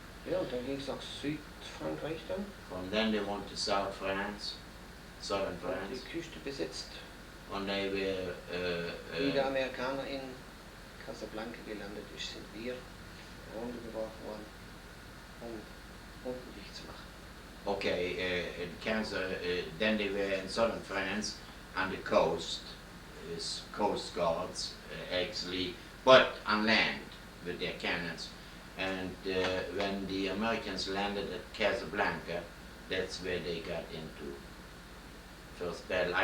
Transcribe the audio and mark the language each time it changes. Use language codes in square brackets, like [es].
[de] Ja, und dann ging es nach Südfrankreich dann. [en] From then they went to South France, southern [de] Und [en] France. [de] die Küste besetzt. [en] And they were [de] Wie der Amerikaner in Casablanca gelandet ist, sind wir runtergeworfen worden, um unten dicht zu machen. [en] okay, in Kansas, then they were in southern France on the coast, coast guards actually, but on land with their cannons. And when the Americans landed at Casablanca, that's where they got into first battle.